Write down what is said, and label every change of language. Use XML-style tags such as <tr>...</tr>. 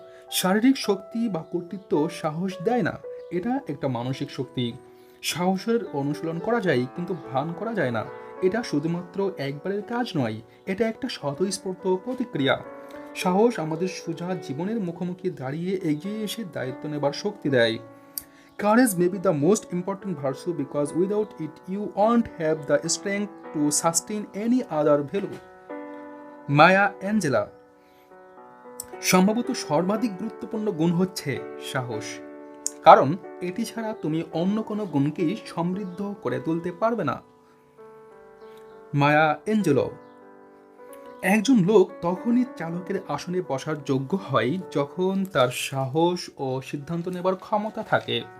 <bn>শারীরিক শক্তি বা কর্তৃত্ব সাহস দেয় না, এটা একটা মানসিক শক্তি। সাহসের অনুশীলন করা যায়, কিন্তু ভান করা যায় না। এটা শুধুমাত্র একবারের কাজ নয়, এটা একটা স্বতঃস্ফূর্ত প্রতিক্রিয়া। সাহস আমাদের সোজা জীবনের মুখোমুখি দাঁড়িয়ে এগিয়ে এসে দায়িত্ব নেবার শক্তি দেয়।</bn> <en>Courage may be the most important virtue because without it you won't have the strength to sustain any other value.</en> <bn>Maya Angela. সম্ভবত সর্বাধিক গুরুত্বপূর্ণ গুণ হচ্ছে সাহস, কারণ এটি ছাড়া তুমি অন্য কোনো গুণকেই সমৃদ্ধ করে তুলতে পারবে না। মায়া অ্যাঞ্জেলো। একজন লোক তখনই চালকের আসনে বসার যোগ্য হয় যখন তার সাহস ও সিদ্ধান্ত নেবার ক্ষমতা থাকে।</bn>